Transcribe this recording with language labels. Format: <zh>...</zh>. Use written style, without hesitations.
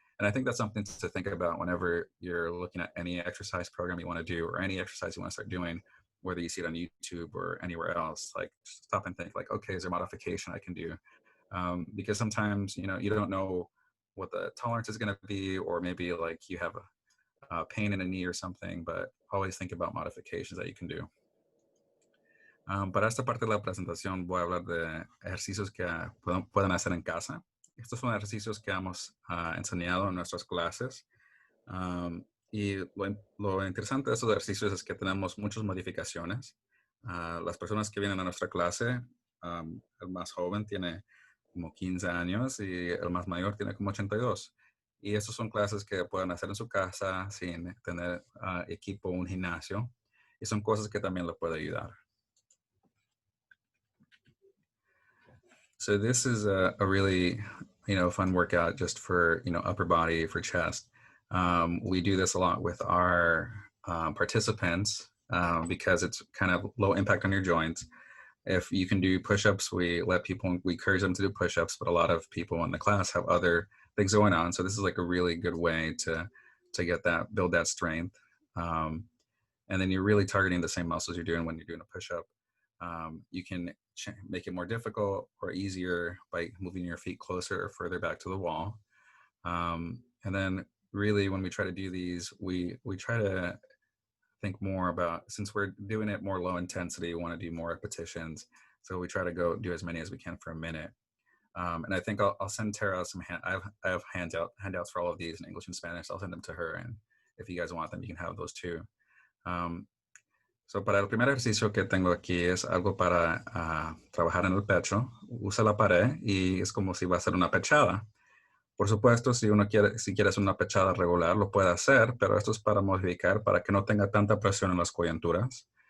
<en>And I think that's something to think about whenever you're looking at any exercise program you want to do or any exercise you want to start doing, whether you see it on YouTube or anywhere else. Like stop and think like, okay, is there modification I can do? Because sometimes, you don't know what the tolerance is going to be, or maybe like you have a pain in a knee or something, but always think about modifications that you can do.</en> <es>Para esta parte de la presentación voy a hablar de ejercicios que pueden hacer en casa. Estos son ejercicios que hemos enseñado en nuestras clases. Y lo interesante de estos ejercicios es que tenemos muchas modificaciones. Las personas que vienen a nuestra clase, el más joven tiene como 15 años y el más mayor tiene como 82. Y estas son clases que pueden hacer en su casa sin tener equipo o un gimnasio. Y son cosas que también les puede ayudar.</es> <en>So this is a really, fun workout just for, upper body, for chest. We do this a lot with our participants because it's kind of low impact on your joints. If you can do push-ups, we encourage them to do push-ups, but a lot of people in the class have other things going on. So this is like a really good way to build that strength. And then you're really targeting the same muscles you're doing when you're doing a push-up. You can make it more difficult or easier by moving your feet closer or further back to the wall. And then really when we try to do these, we try to think more about, since we're doing it more low intensity, we want to do more repetitions. So we try to go do as many as we can for a minute. And I think I'll send Tara some, I have handouts for all of these in English and Spanish. I'll send them to her. And if you guys want them, you can have those too.</en> <es>So para el primer ejercicio que tengo aquí es algo para trabajar en el pecho. Usa la pared y es como si va a hacer una pechada. Por supuesto, si quieres una pechada regular, lo puede hacer, pero esto es para modificar, para que no tenga tanta presión en las coyunturas.</es>